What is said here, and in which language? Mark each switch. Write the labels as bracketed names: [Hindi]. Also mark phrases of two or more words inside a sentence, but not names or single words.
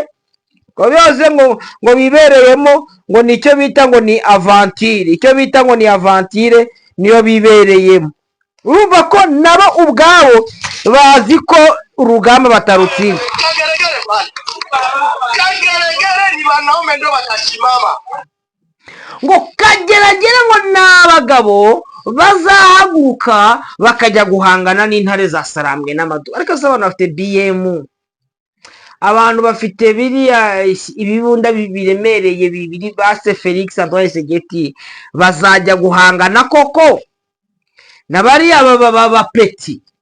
[Kinyarwanda] Ko byose ngo bibereyemo ngo nicyo bita ngo ni avantire, icyo bita ngo ni avantire niyo bibereyemo. Urumva ko nabo ubwabo bazi ko urugamba batarutsinda. [Swahili] Kageregere ni wanaume ndio watashimama. [Kinyarwanda] Ngo Kageragere ngo n'abagabo bazahaguruka bakajya guhangana n'intare za Sarambwe n'Amadu. Ariko se abantu bafite BM, abantu bafite biriya ibibunda biremereye bibiri base Felix Antoine Gisegeti bazajya guhangana koko na bariya bapeti?